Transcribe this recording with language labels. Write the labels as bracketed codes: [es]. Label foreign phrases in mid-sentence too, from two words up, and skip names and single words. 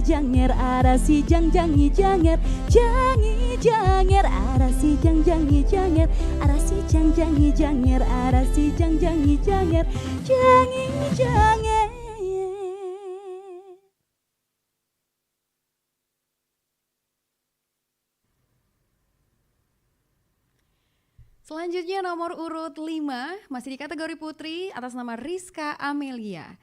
[ban] janger, arasi jangjangi janger, jangi janger, arasi jangjangi janger, arasi jangjangi janger, arasi jangjangi janger, jangi janger. [id] Selanjutnya nomor urut 5 masih di kategori putri atas nama Rizka Amelia.